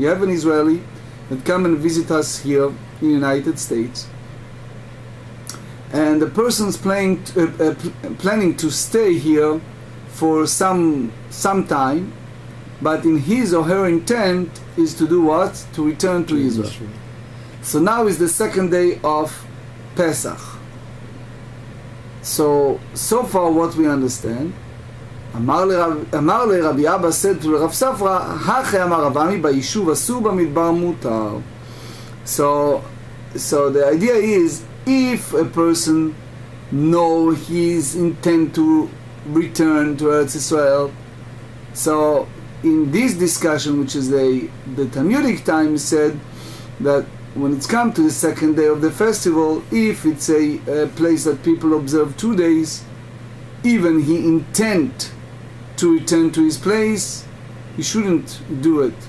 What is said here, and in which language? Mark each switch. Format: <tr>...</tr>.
<en>You have an Israeli that come and visit us here in the United States, and the person's planning to stay here for some time, but in his or her intent is to do what? To return to Israel. So now is the second day of Pesach.</en> <arc>So far what we understand, אמר לרבי אבא</arc> <en>said to Rav Safra,</en> <arc>הכי אמר רב עמי ביישוב אסור במדבר מותר.</arc> <en>So the idea is, if a person know his intent to return to Eretz Israel, so in this discussion, which is the Talmudic time, said that when it's come to the second day of the festival, if it's a place that people observe 2 days, even he intend to return to his place, he shouldn't do it.</en>